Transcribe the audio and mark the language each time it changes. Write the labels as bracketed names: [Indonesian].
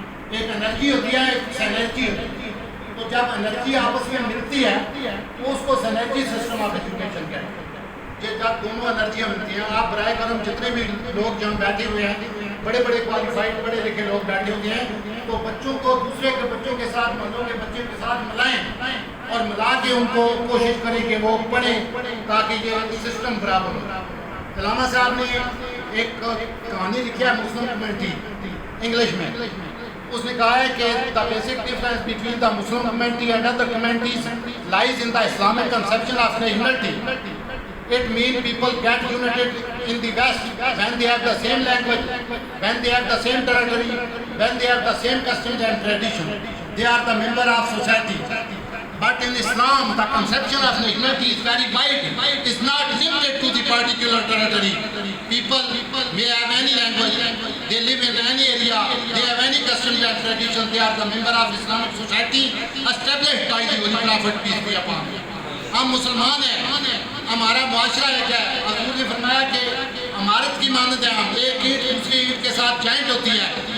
[Urdu] ایک انرجی ہوتی ہے، ایک سینرجی ہوتی ہے، تو جب انرجی آپس میں ملتی ہے تو اس کو سینرجی سسٹم آف ایجوکیشن کہتے ہیں۔ جب دونوں انرجیاں ملتی ہیں، آپ برائے کرم جتنے بھی لوگ جہاں بیٹھے ہوئے ہیں، بڑے بڑے کوالیفائڈ پڑھے لکھے لوگ بیٹھے ہوئے ہیں، تو بچوں کو دوسرے کے بچوں کے ساتھ، مردوں کے بچوں کے ساتھ ملائیں اور ملا کے ان کو کوشش کریں کہ وہ پڑھیں تاکہ یہ سسٹم برابر ہو۔ علامہ صاحب نے ایک کہانی لکھی ہے مسلم کمیونٹی انگلش میں۔ اس نے کہا ہے کہ [English] the basic difference between the Muslim community and other communities lies in the Islamic conception of nationality. It means people get united in the West when they have the same language, when they have the same territory, when they have the same customs and tradition. They are the member of society. But in Islam, the conception of nationality is very wide. It is not limited to the particular territory. People may have any language, they live in any area, they have any customs and tradition. They are the member of Islamic society established by the Holy Prophet, peace be upon him. [Urdu] ہم مسلمان ہیں، ہمارا معاشرہ ایک ہے۔ حضور نے فرمایا کہ امارت کی مانند ہے، ہم ایک اینٹ دوسری اینٹ کے ساتھ جوائنٹ ہوتی ہے،